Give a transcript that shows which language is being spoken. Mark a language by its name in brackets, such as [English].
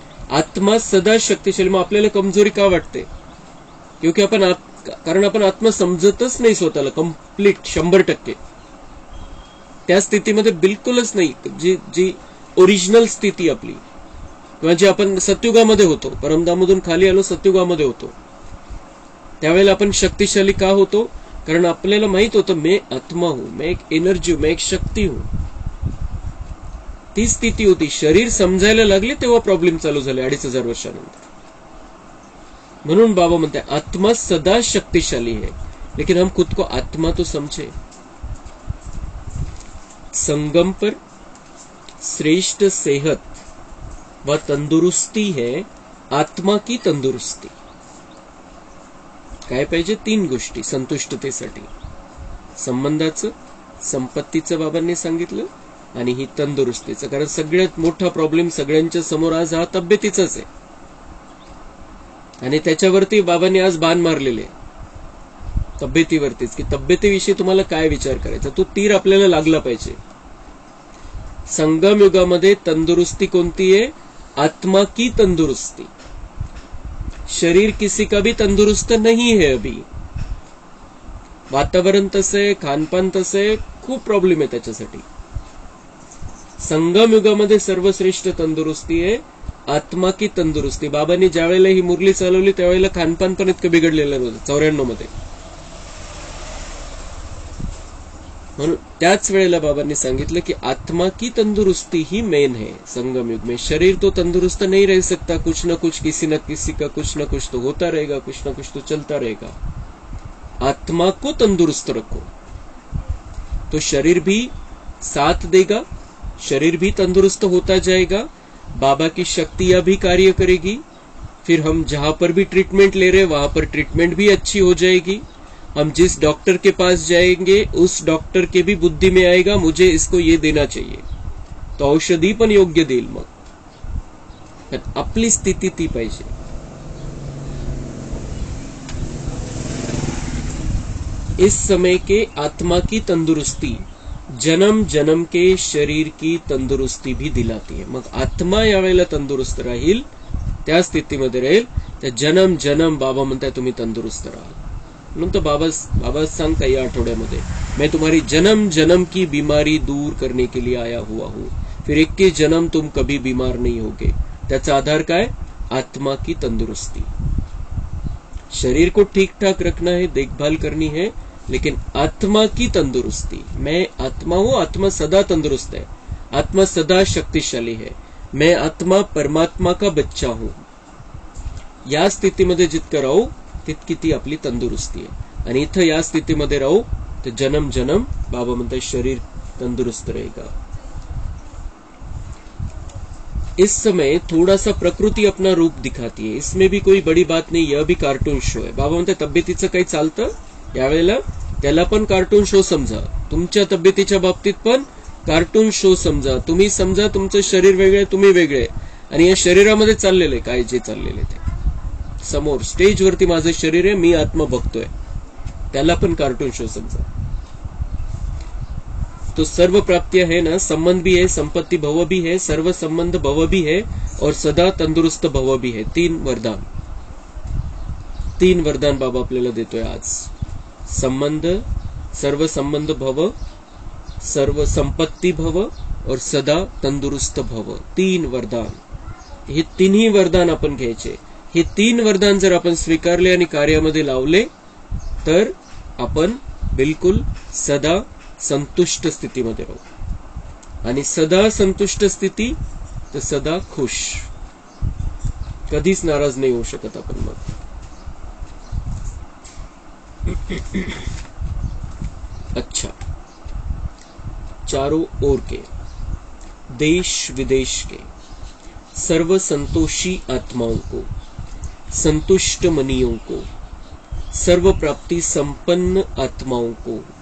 [Marathi] आत्मा सदा शक्तिशाली. मग आपल्याला कमजोरी का वाटते? क्योंकि कारण आपण आत्मा समजतच नाही स्वतःला कम्प्लीट 100%. त्या स्थितीमध्ये बिलकुलच नाही. जी ओरिजिनल स्थिती आपली, किंवा जे आपण सत्युगामध्ये होतो, परमधाममधून खाली आलो, सत्युगामध्ये होतो, त्यावेळेला आपण शक्तिशाली का होतो? कारण आपल्याला माहित होतं [Hindi] मैं आत्मा हूं, मैं एक एनर्जी हूं, मैं एक शक्ती हूं. [Marathi] ती स्थिती होती. शरीर समजायला लागले तेव्हा प्रॉब्लेम चालू झाले 2500 वर्षानंतर. म्हणून बाबा म्हणते [Hindi] आत्मा सदा शक्तिशाली है, लेकिन हम खुद को आत्मा तो समझे. संगम पर श्रेष्ठ सेहत व तंदुरुस्ती है आत्मा की तंदुरुस्ती. [Marathi] काय पाहिजे? 3 गोष्टी संतुष्टतेसाठी. संबंधाचं, संपत्तीचं बाबांनी सांगितलं, आणि ही तंदुरुस्तीचं. कारण सगळ्यात मोठा प्रॉब्लेम सगळ्यांच्या समोर आज हा तब्येतीचाच आहे. आणि त्याच्यावरती बाबांनी आज बाण मारलेले, तब्येतीवरतीच, की तब्येतीविषयी तुम्हाला काय विचार करायचा. तो तीर आपल्याला लागला पाहिजे. संगम युगामध्ये तंदुरुस्ती कोणती आहे? [Hindi] आत्मा की तंदुरुस्ती. शरीर किसी का भी तंदुरुस्त नहीं है अभी. [Marathi] वातावरण तसं आहे, खानपान तसं आहे, खूप प्रॉब्लेम आहे त्याच्यासाठी. संगम युगामध्ये सर्वश्रेष्ठ तंदुरुस्ती आहे [Hindi] आत्मा की तंदुरुस्ती. [Marathi] बाबांनी ज्या वेळेला ही मुरली चालवली त्यावेळेला खानपान पण इतकं बिघडलेलं नव्हतं 94 मध्ये. म्हणून त्याच वेळेला बाबांनी सांगितलं की [Hindi] आत्मा की तंदुरुस्ती ही मेन है संगम युग में. शरीर तो तंदुरुस्त नहीं रह सकता, कुछ न कुछ किसी न किसी का कुछ न कुछ तो होता रहेगा, कुछ न कुछ तो चलता रहेगा. आत्मा को तंदुरुस्त रखो तो शरीर भी साथ देगा, शरीर भी तंदुरुस्त होता जाएगा, बाबा की शक्तियां भी कार्य करेगी. फिर हम जहां पर भी ट्रीटमेंट ले रहे वहां पर ट्रीटमेंट भी अच्छी हो जाएगी. हम जिस डॉक्टर के पास जाएंगे उस डॉक्टर के भी बुद्धि में आएगा मुझे इसको ये देना चाहिए, [Marathi] तो औषधी पण योग्य देईल. मग आपली स्थिती ती पाहिजे. [Hindi] इस समय के आत्मा की तंदुरुस्ती जन्म जन्म के शरीर की तंदुरुस्ती भी दिलाती है. [Marathi] मग आत्मा यावेळेला तंदुरुस्त राहील, त्या स्थितीमध्ये राहील, तर जन्म जन्म बाबा म्हणताय तुम्ही तंदुरुस्त राहाल. म्हणून तर बाबा सांगता या आठवड्यामध्ये, [Hindi] मैं तुम्हारी जन्म जन्म की बीमारी दूर करने के लिए आया हुआ हूं, फिर 21 जन्म तुम कभी बीमार नहीं होगे. [Marathi] त्याचा आधार काय? [Hindi] आत्मा की तंदुरुस्ती. शरीर को ठीक ठाक रखना है, देखभाल करनी है, लेकिन आत्मा की तंदुरुस्ती. मैं आत्मा हूं, आत्मा सदा तंदुरुस्त है, आत्मा सदा शक्तिशाली है, मैं आत्मा परमात्मा का बच्चा हूं. [Marathi] या स्थितीमध्ये जितकं राहू तितकी ती आपली तंदुरुस्ती आहे. आणि इथं या स्थितीमध्ये राहू तर जन्म जन्म बाबा म्हणतात शरीर [Hindi] तंदुरुस्त रहेगा. इस समय थोड़ा सा प्रकृति अपना रूप दिखाती है, इसमें भी कोई बड़ी बात नहीं, यह भी कार्टून शो है. [Marathi] बाबा म्हणतात तब्येतीचं काही चालतं यावेळेला, त्याला पण कार्टून शो समजा. तुमच्या तब्येतीच्या बाबतीत पण कार्टून शो समजा. तुम्ही समजा तुमचं शरीर वेगळे, तुम्ही वेगळे, आणि या शरीरामध्ये चाललेलं आहे काय जे चाललेलं आहे ते. समोर स्टेजवरती माझं शरीर आहे, मी आत्मा बघतोय, त्याला पण कार्टून शो समजा. [Hindi] तो सर्व प्राप्तियां है ना, संबंध भी है, संपत्ति भव भी है, सर्व संबंध भव भी है, और सदा तंदुरुस्त भव भी है. [Marathi] 3 वरदान, 3 वरदान बाबा आपल्याला देतोय आज. संबंध, सर्व संबंध भव, सर्व संपत्ती भव, [Hindi] और सदा तंदुरुस्त भव. [Marathi] 3 वरदान. हे तिन्ही वरदान आपण घ्यायचे. हे 3 वरदान जर आपण स्वीकारले आणि कार्यामध्ये लावले तर आपण बिलकुल सदा संतुष्ट स्थितीमध्ये राहू. आणि सदा संतुष्ट स्थिती तर सदा खुश, कधीच नाराज नाही होऊ शकत आपण. मग [Hindi] अच्छा, चारों ओर के, देश विदेश के सर्व संतोषी आत्माओं को, संतुष्ट मनियों को, सर्व प्राप्ति संपन्न आत्माओं को